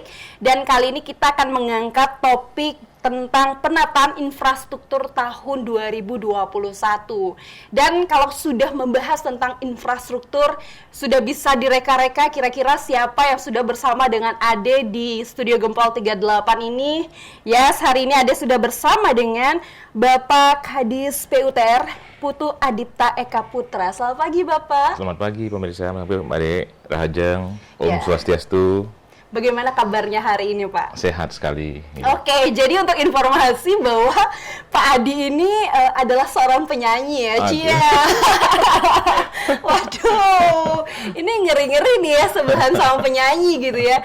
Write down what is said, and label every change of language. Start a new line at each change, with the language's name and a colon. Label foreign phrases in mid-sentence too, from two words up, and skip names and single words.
Indonesian: Dan kali ini kita akan mengangkat topik tentang penataan infrastruktur tahun 2021. Dan kalau sudah membahas tentang infrastruktur, sudah bisa direka-reka kira-kira siapa yang sudah bersama dengan Ade di Studio Gempol 38 ini. Yes, hari ini Ade sudah bersama dengan Bapak Kadis PUTR, Putu Adipta Eka Putra. Selamat pagi Bapak. Selamat pagi pemirsa, Mbak Ade,
Balinese: Rahajeng, Om Swastiastu.
Indonesian: Bagaimana kabarnya hari ini, Pak? Sehat sekali. Oke, jadi untuk informasi bahwa Pak Adi ini adalah seorang penyanyi ya, Cia. Waduh, ini ngeri-ngeri nih ya sebelahan sama penyanyi gitu ya.